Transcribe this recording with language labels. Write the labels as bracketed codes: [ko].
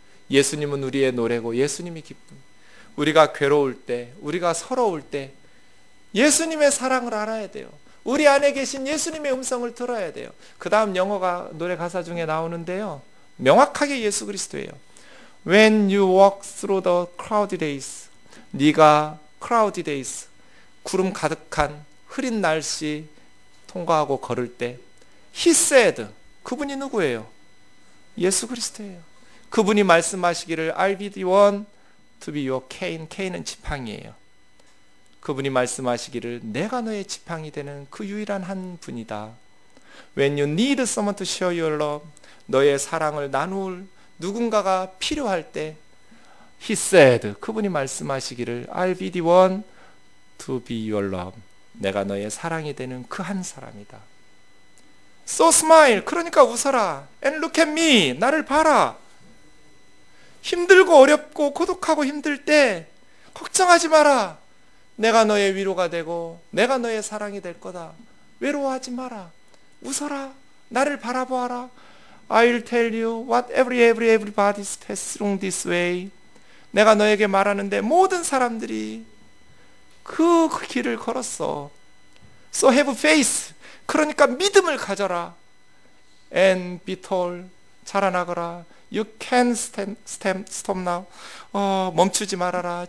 [ko] 예수님은 우리의 노래고 예수님이 기쁨. 우리가 괴로울 때, 우리가 서러울 때 예수님의 사랑을 알아야 돼요. 우리 안에 계신 예수님의 음성을 들어야 돼요. 그 다음 영어가 노래 가사 중에 나오는데요, 명확하게 예수 그리스도예요. [en] When you walk through the cloudy days, [ko] 네가 [en] cloudy days, [ko] 구름 가득한 흐린 날씨 통과하고 걸을 때, [en] He said, [ko] 그분이 누구예요? 예수 그리스도예요. 그분이 말씀하시기를 [en] I'll be the one to be your cane. [ko] cane은 지팡이에요. 그분이 말씀하시기를 내가 너의 지팡이 되는 그 유일한 한 분이다. [en] When you need someone to share your love, [ko] 너의 사랑을 나눌 누군가가 필요할 때, [en] He said, [ko] 그분이 말씀하시기를 [en] I'll be the one to be your love. [ko] 내가 너의 사랑이 되는 그 한 사람이다. [en] So smile, [ko] 그러니까 웃어라. [en] And look at me, [ko] 나를 봐라. 힘들고 어렵고 고독하고 힘들 때 걱정하지 마라. 내가 너의 위로가 되고 내가 너의 사랑이 될 거다. 외로워하지 마라. 웃어라. 나를 바라보아라. [en] I'll tell you what everybody's passed through this way. [ko] 내가 너에게 말하는데 모든 사람들이 그 길을 걸었어. [en] So have faith. [ko] 그러니까 믿음을 가져라. [en] And be tall. [ko] 자라나거라. [en] You can stop now. [ko] 멈추지 말아라.